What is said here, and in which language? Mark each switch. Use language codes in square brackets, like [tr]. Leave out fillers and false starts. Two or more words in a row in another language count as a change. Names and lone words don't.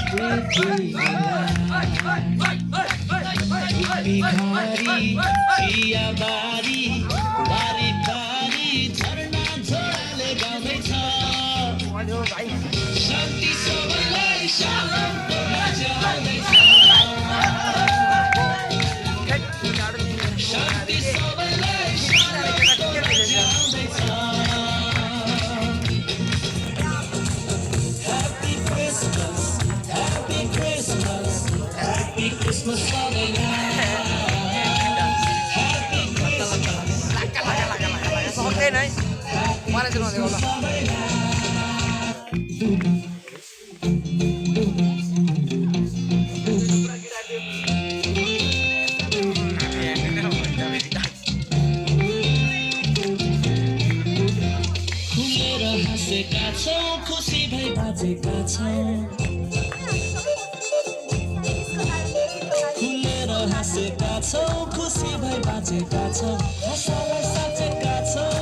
[ne] भिखारी चियाबारी बारी झरना झोडाले गाउँदैछ शान्ति सबैलाई शान्तिको राज्य आउँदैछ शान्ति सबैलाई शान्तिको राज्य आउँदैछ [en] Happy Christmas Happy Christmas Happy Christmas [ne] सबैलाई [en] Happy Christmas [id] Oke, nice. Mana sih nanti kalau? [ne] खुलेर हाँसेका छौँ खुसी भई बाजेका छौँ खुलेर हाँसेका छौँ खुसी भई बाजेका छौँ हँसालाई साचेका